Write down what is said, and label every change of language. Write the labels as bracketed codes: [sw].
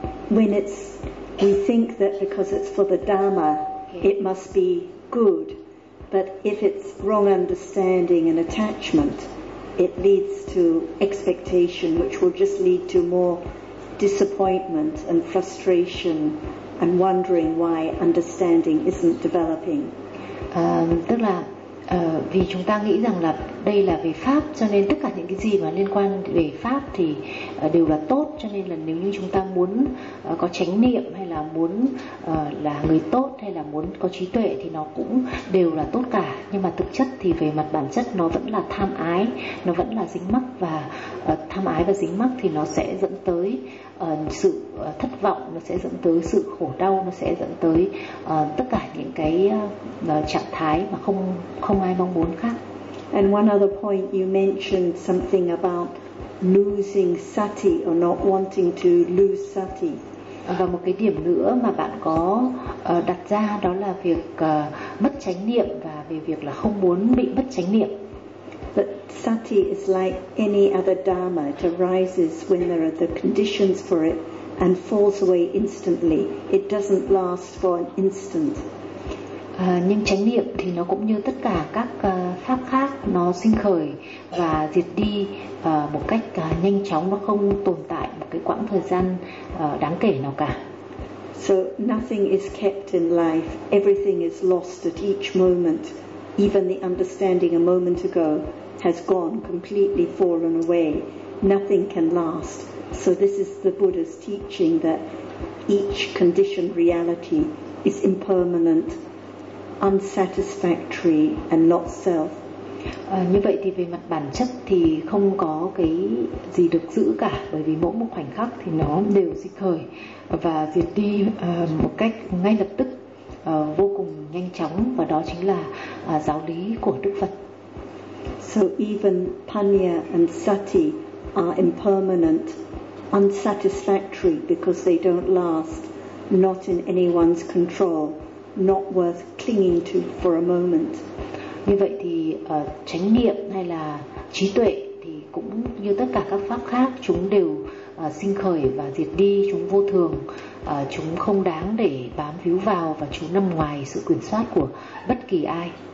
[en] when it's we think that because it's for the Dharma it must be good, but if it's wrong understanding and attachment it leads to expectation which will just lead to more disappointment and frustration and wondering why understanding isn't developing. [vi] Tức là vì chúng ta nghĩ rằng là đây là về pháp cho nên tất cả những cái gì mà liên quan về pháp thì đều là tốt, cho nên là nếu như chúng ta muốn có chánh niệm hay là muốn là người tốt hay là muốn có trí tuệ thì nó cũng đều là tốt cả, nhưng mà thực chất thì về mặt bản chất nó vẫn là tham ái, nó vẫn là dính mắc, và tham ái và dính mắc thì nó sẽ dẫn tới sự thất vọng, nó sẽ dẫn tới sự khổ đau, nó sẽ dẫn tới tất cả những cái trạng thái mà không ai mong muốn khác. [en] And one other point, you mentioned something about losing sati or not wanting to lose sati. [vi] Và một cái điểm nữa mà bạn có đặt ra đó là việc mất chánh niệm và về việc là không muốn bị mất chánh niệm. [en] But sati is like any other dharma. It arises when there are the conditions for it and falls away instantly. It doesn't last for an instant. [vi] Nhưng chánh niệm thì nó cũng như tất cả các pháp khác, nó sinh khởi và diệt đi một cách nhanh chóng, nó không tồn tại một cái quãng thời gian đáng kể nào cả. [en] So nothing is kept in life, everything is lost at each moment. Even the understanding a moment ago has gone, completely fallen away. Nothing can last. So this is the Buddha's teaching that each conditioned reality is impermanent, unsatisfactory and not self. [vi] Như vậy thì về mặt bản chất thì không có cái gì được giữ cả, bởi vì mỗi một khoảnh khắc thì nó đều sinh khởi và diệt đi một cách ngay lập tức, vô cùng nhanh chóng, và đó chính là giáo lý của Đức Phật. [en] So even panya and sati are impermanent, unsatisfactory because they don't last, not in anyone's control, not worth clinging to for a moment. [vi] Như vậy thì chánh niệm hay là trí tuệ thì cũng như tất cả các pháp khác, chúng đều sinh khởi và diệt đi, chúng vô thường, chúng không đáng để bám víu vào và chúng nằm ngoài sự quyền soát của bất kỳ ai.